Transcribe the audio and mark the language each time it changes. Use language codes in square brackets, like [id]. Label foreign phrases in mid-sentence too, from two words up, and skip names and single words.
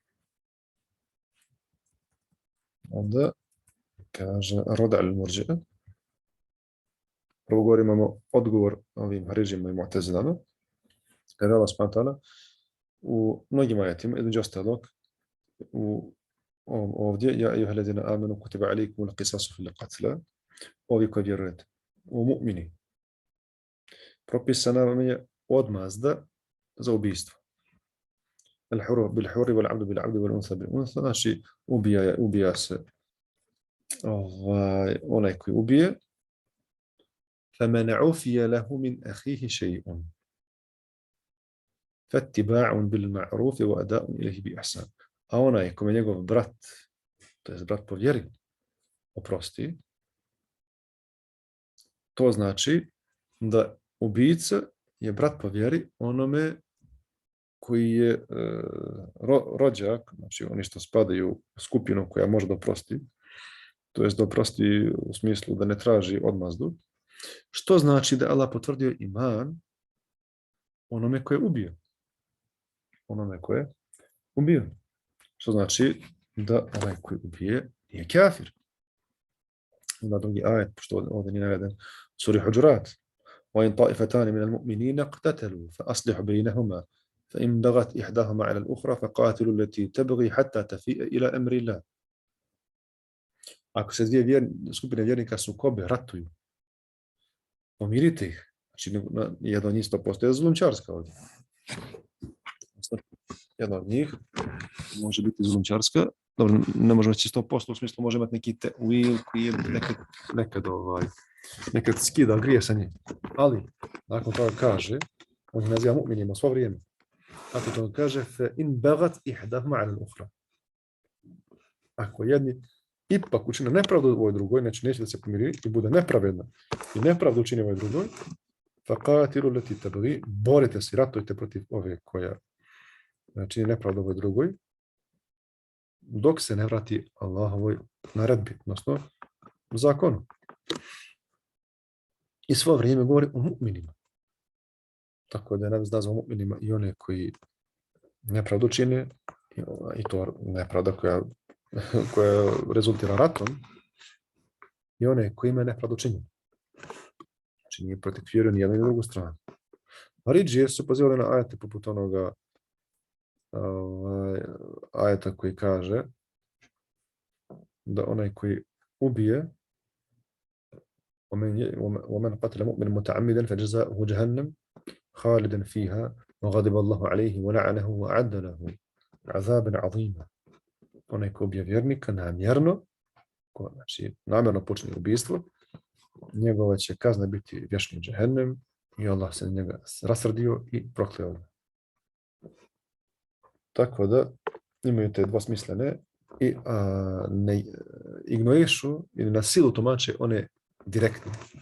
[bs] Onda kaže Roda al-Murđi'a, Prvo govorimo odgovor ovim Haridžima i Mu'tezilama. Kada Allah subhanahu u mnogim ajetima, između ostalog, ovdje, [ar] يا أيها الذين آمنوا كتب عليكم القصاص في القتلى, [bs] ovi koji vjerujete, u mu'mini. Propisana vam je odmazda za ubijstvo. [ar] الحر بالحر والعبد بالعبد والأنثى بالأنثى, [bs] znači ubija se onaj koji ubije. [ar] فَمَنْ عُفِيَ لَهُ مِنْ أَخِيهِ شَيْءٌ فَاتِّبَاعٌ بِالْمَعْرُوفِ وَأَدَاءٌ إِلَيْهِ بِإِحْسَانٍ. [bs] A onaj kome njegov brat, to je brat po vjeri, oprosti, to znači da ubica je brat po vjeri onome koji je rođak, znači oni što spadaju u skupinu koja može da oprosti, to jest da oprosti u smislu da ne traži odmazdu, što znači da Allah potvrdio iman onome koje je ubio. Onome koje je ubio. Što znači da onaj koji ubije nije kafir. Ima drugi ajet, pošto ovdje nije naveden, suri Huđurat. [ar] وَإِنْ طَائِفَتَانِ مِنَ الْمُؤْمِنِينَ اقْتَتَلُوا فَأَصْلِحُوا بَيْنَهُمَا فَإِنْ بَغَتْ إِحْدَاهُمَا عَلَى الْأُخْرَى فَقَاتِلُوا الَّتِي تَبْغِي حَتَّى تَفِيءَ إِلَى أَمْرِ اللَّهِ. [bs] Ako se dvije skupine vjernika sukobe, ratuju, pomirite ih. Znači, jedan od njih 100% je zulumčarska ovdje. Jedna od njih može biti zulumčarska. Dobro, ne možemo reći 100%, u smislu može imati neki te'wil koji je nekad skida grije sa njim. Ali, nakon toga kaže, on ih naziva mu'minima svo vrijeme. Ako to kaže, [ar] فَإِنْ بَغَتْ إِحْدَاهُمَا عَلَى الْأُخْرَى. [bs] Ako jedni ipak učine nepravdu ovoj drugoj, znači neće da se pomiri i bude nepravedna i nepravdu učini ovoj drugoj, [ar] فَقَاتِلُوا الَّتِي تَبْغِي, [bs] borite se, ratujte protiv ove koja čini nepravdu ovoj drugoj, dok se ne vrati Allahovoj naredbi, odnosno zakonu. I svo vrijeme govori o mu'minima. Tako da je nazvao mu'minima i one koji nepravdu čine, i to nepravda koja rezultira ratom, i one koji imaju nepravdu činjeni. Znači nije protiv vjeru ni jednu ni drugu stranu. Haridžije su pozivali na ajete poput onoga ajeta koji kaže da onaj koji ubije [ar] ومن قتل مؤمنا متعمدا فجزاؤه جهنم خالدا فيها وغضب الله عليه ولعنه وأعد له عذابا عظيما. [bs] Onaj koji ubije vjernika namjerno, znači namjerno počini ubijstvo, njegova će kazna biti vječni džehennem i Allah se na njega rasrdio i prokleo. Tako da imaju te dvosmislene i ne ignorišu ili na silu tumače one direktno.